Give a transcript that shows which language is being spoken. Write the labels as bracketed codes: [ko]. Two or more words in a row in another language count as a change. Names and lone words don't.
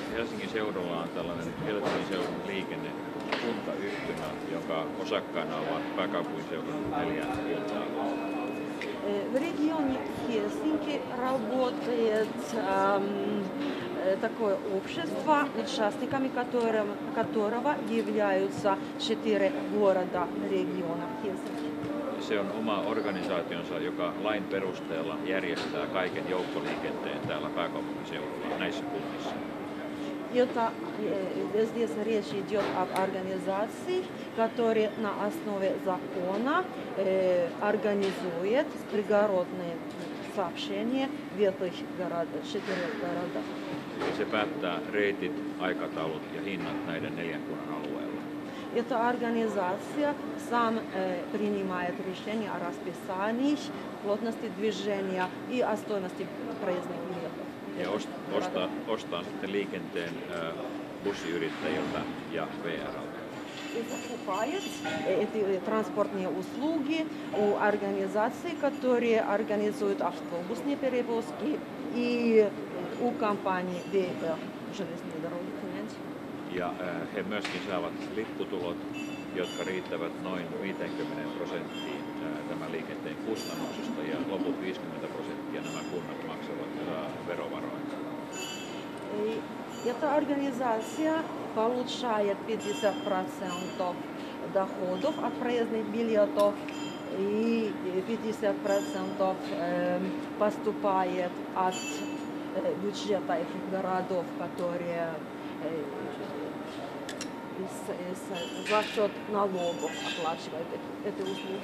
[fi] Helsingin seudulla on tällainen Helsingin seudun liikennekuntayhtymä, jonka osakkaina ovat pääkaupunkiseudun 4 kuntaa. [ru] В регионе Хельсинки работает такое общество, участниками которого являются 4 города региона Хельсинки. [fi] Se on oma organisaationsa, joka lain perusteella järjestää kaiken joukkoliikenteen täällä pääkaupunkiseudulla näissä kunnissa. [ru] Здесь речь идет об организации, которая на основе закона организует пригородные сообщения в этих 4 городах. [fi] Se päättää reitit, aikataulut ja hinnat näiden 4 kunnan alueella. [ru] Эта организация сам принимает решения о расписании, плотности движения и о стоимости проездных билетов. [fi] Ja ostaa sitten liikenteen bussiyrittäjiltä ja VR:ltä. [ru] И закупает эти транспортные услуги у организаций, которые организуют автобусные перевозки, и у компании VR, железные дороги Финляндии. [fi] Ja he myöskin saavat lipputulot, jotka riittävät noin 50% tämän liikenteen kustannuksista ja loput 50% nämä kunnat maksavat verovaroin. [ru] Эта организация получает 50% доходов от проездных билетов и 50% поступает от бюджета этих городов, которые за счет налогов оплачивают эти услуги.